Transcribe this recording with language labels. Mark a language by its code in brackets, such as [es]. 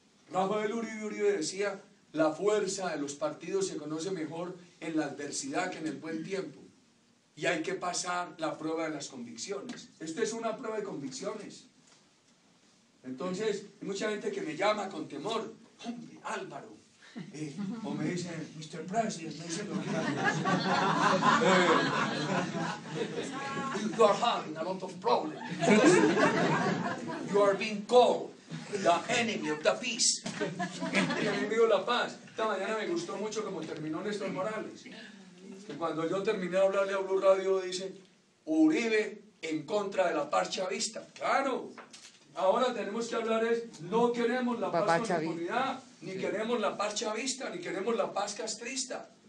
[es] Rafael Uribe decía, la fuerza de los partidos se conoce mejor en la adversidad que en el buen tiempo. Y hay que pasar la prueba de las convicciones. Esta es una prueba de convicciones. Entonces, hay mucha gente que me llama con temor. Hombre, Álvaro. O me dicen, Mr. [en] President, [es] me dicen lo que [en] you are having a lot of problems. You are being called the enemy of the peace. [es] El enemigo de la paz. Esta mañana me gustó mucho como terminó Néstor Morales. Que cuando yo terminé de hablarle a Blue Radio dice, Uribe en contra de la paz chavista. Claro, ahora tenemos que hablar no queremos la paz con impunidad, ni queremos la paz chavista, ni queremos la paz castrista.